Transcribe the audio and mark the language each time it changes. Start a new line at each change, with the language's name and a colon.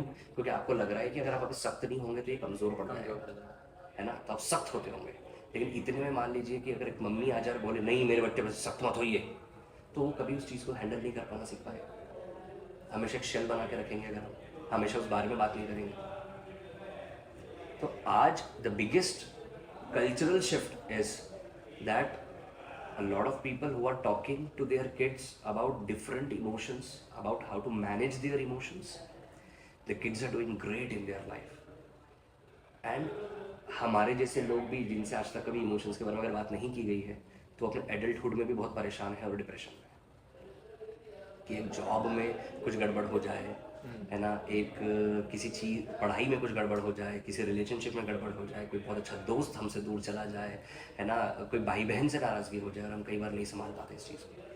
Hindi: क्योंकि आपको लग रहा है कि अगर आप अभी सख्त नहीं होंगे तो ये कमज़ोर पड़ जाएगा, है ना, तो आप सख्त होते होंगे। लेकिन इतने में मान लीजिए कि अगर एक मम्मी आ जाए और बोले नहीं मेरे बच्चे बस सख्त मत होइए, तो वो कभी उस चीज़ को हैंडल नहीं कर पाना सीख पाएगा। हमेशा एक शेल बना के रखेंगे अगर हम हमेशा उस बारे में बात नहीं करेंगे। तो आज
English: The biggest cultural shift is that a lot of people who are talking to their kids about different emotions, about how to manage their emotions, the kids are doing great in their life.
Hindi: And हमारे जैसे लोग भी जिनसे आज तक कभी emotions के बारे में अगर बात नहीं की गई है तो अपने एडल्टहुड में भी बहुत परेशान है और डिप्रेशन में कि एक जॉब में कुछ गड़बड़ हो जाए, है ना, एक किसी चीज़ पढ़ाई में कुछ गड़बड़ हो जाए, किसी रिलेशनशिप में गड़बड़ हो जाए, कोई बहुत अच्छा दोस्त हमसे दूर चला जाए, है ना, कोई भाई बहन से नाराज़गी हो जाए और हम कई बार नहीं संभाल पाते इस चीज़ को।